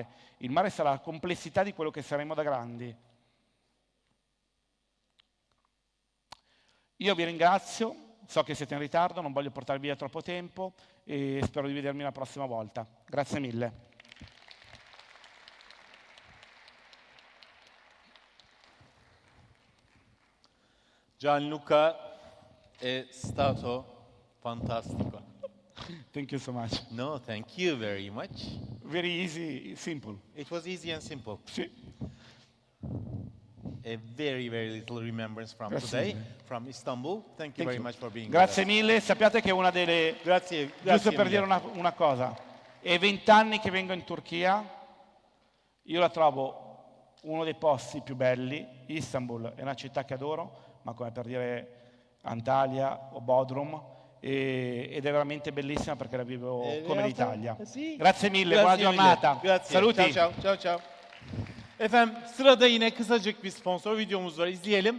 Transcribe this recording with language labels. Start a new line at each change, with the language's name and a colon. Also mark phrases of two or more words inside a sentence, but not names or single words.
Italian: Il mare sarà la complessità di quello che saremo da grandi. Io vi ringrazio, so che siete in ritardo, non voglio portarvi via troppo tempo e spero di vedermi la prossima volta. Grazie mille. Gianluca, è stato fantastico.
English: Thank you so much. No, thank you very much. Very easy, simple. It was easy and simple.
Italian: Sì.
English: A very, very little remembrance from
Italian: Grazie
English: today,
Italian: mille.
English: from Istanbul. Thank you very much for being
Italian: Grazie
English: with us.
Italian: mille, sappiate che una delle... Grazie Giusto per mille. dire una cosa, è 20 anni che vengo in Turchia, io la trovo uno dei posti più belli. Istanbul è una città che adoro, ma come per dire Antalya o Bodrum, ed è veramente bellissima perché la vivo come l'Italia. Sì. Grazie mille, Grazie buona mille. giornata. Grazie. Saluti. Ciao, ciao, ciao.
Turkish: Efendim sırada yine kısacık bir sponsor videomuz var. İzleyelim.